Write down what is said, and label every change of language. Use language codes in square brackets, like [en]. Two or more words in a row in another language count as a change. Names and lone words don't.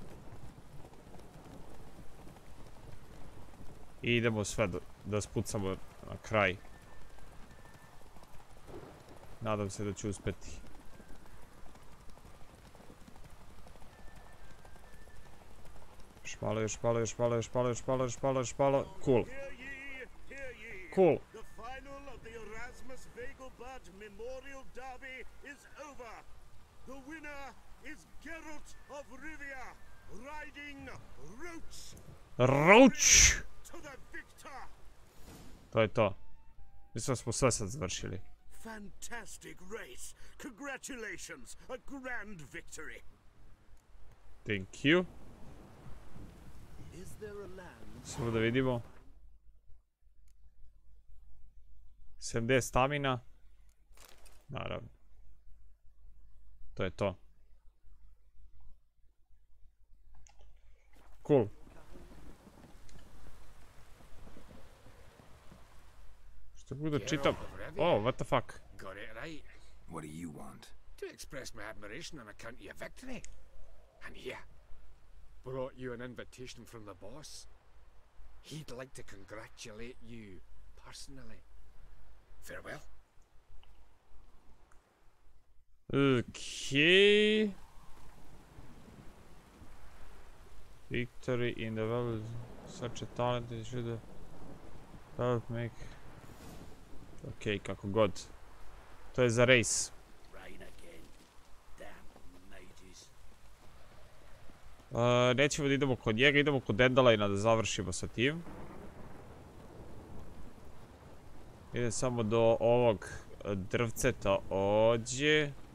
[sr] I idemo sve da spucamo na kraj. Nadam se da ću uspjeti. Još malo, još malo, još malo, još malo, još malo, još malo, još malo. [en] Cool. Cool. The winner is Geralt of Rivia, riding Roach. Roach! To the victor. [sr] To je to. Mislim da smo sve sad završili. [en] Fantastic race. Congratulations. A grand victory. Thank you. Is there a land? [sr] Samo da vidimo. 70 stamina. Naravno. To je to. [en] Cool. [sr] Što mogu da čitam? [en] Oh, what the fuck? Got it right. What do you want? To express my admiration on account of your victory. And here, brought you an invitation from the boss. He'd like to congratulate you personally. Farewell. Okay. Victory in the world. Such a talented should help make. [sr] Ok, kako god. To je za race. Nećemo da idemo kod njega, idemo kod Dandeliona da završimo sa tim. Idem samo do ovog drvceta ođe.